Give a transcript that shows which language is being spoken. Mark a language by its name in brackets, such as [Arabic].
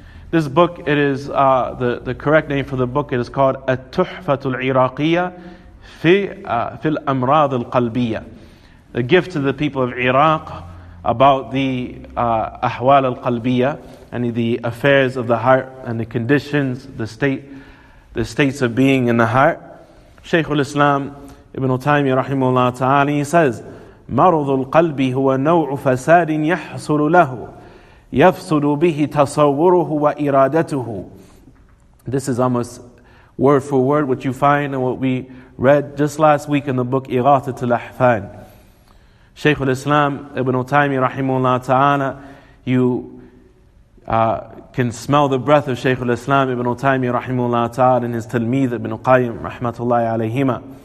[English] This book, it is, the correct name for the book, it is called At-Tuhfatul Iraqiyya fil Amrad al-Qalbiyya. The gift to the people of Iraq about the ahwal al-qalbiyya, and the affairs of the heart and the conditions, the state the states of being in the heart. [Arabic] Shaykh al-Islam Ibn Taymiyyah rahimahullah ta'ala, [English] he says, [Arabic] مرض القلب هو نوع فساد يحصل له يفسد به تصوره وإرادته. [English] This is almost word for word what you find and what we read just last week in the book Ighathat al-Ahfan. Shaykh al-Islam Ibn Taymiyyah rahimahullah ta'ala, you can smell the breath of Shaykh al-Islam Ibn Taymiyyah rahimahullah ta'ala and his Talmid Ibn Qayyim rahmatullahi alayhima.